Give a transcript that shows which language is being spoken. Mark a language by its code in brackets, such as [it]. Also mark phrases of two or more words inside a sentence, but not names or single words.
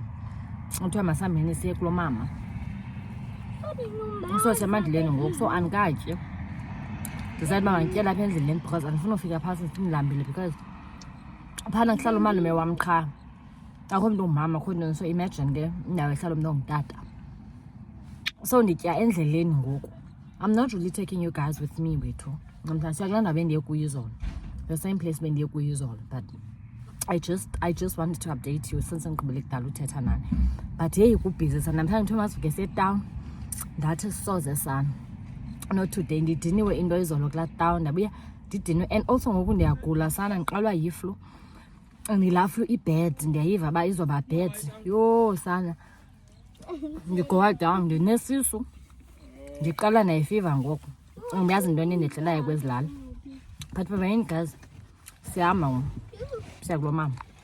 [xh] Kuthiwa masihambeni siye kulo mama, so semandleni ngoku, so andikatyi. Ndizathi uba mandityela apha endleleni because andifuna ufika phasi ndilambile because phana kuhlala umalume wam qha, akho mntu ungumama akho nto. So imagine ke indawo ehlala umntu ongutata, so nditya endleleni ngoku. [en] I'm not really taking you guys with me wethu. [xh] Siyakulaa ndawo bendiye kuyo izolo, [en] the same place [xh] bendiye kuyo izolo, [en] but I just wanted to update you since [xh] ndigqibele kudala uthetha nani. But yeyi kubhizi sana namhlanje. Kuthiwa masivuke setown, ndathi soze sana. [en] Not today, [xh] ndidiniwe into izolo kulaa town, ndabuya ndidiniwe and also ngoku ndiyagula sana, ndiqalwa yiflu. Ndilaa flu ibed ndiyayiva uba izoba bad. Yho sana ndigowa down, ndinesisu, ndiqala nayifiva ngoku. Ndiyazi into endehlelayo kwezilala, [en] but bye guys, [xh] siyahamba ngoku siya kulo mama.